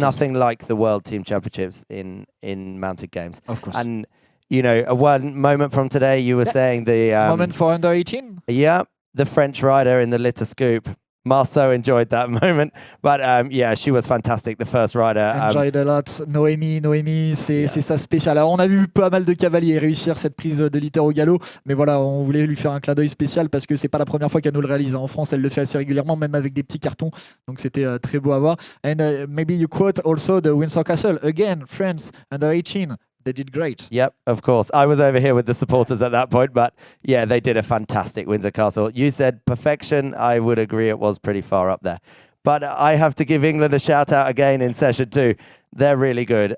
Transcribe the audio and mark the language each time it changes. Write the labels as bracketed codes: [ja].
[en] nothing like the World Team Championships in mounted games. Of course. And a one moment from today, you were saying the moment for under 18. Yeah, the French rider in the litter scoop. Marceau enjoyed that moment, but she was fantastic, the first rider. Enjoyed a lot. [fr] Noémie, c'est sa spéciale. Alors, on a vu pas mal de cavaliers réussir cette prise de litter au galop, mais voilà, on voulait lui faire un clin d'œil spécial parce que c'est pas la première fois qu'elle nous le réalise. En France, elle le fait assez régulièrement, même avec des petits cartons, donc c'était très beau à voir. [en] And maybe you quote also the Windsor Castle again, France under 18. They did great. Yep, of course. I was over here with the supporters at that point, but yeah, they did a fantastic Windsor Castle. You said perfection. I would agree it was pretty far up there. But I have to give England a shout out again in session 2. They're really good.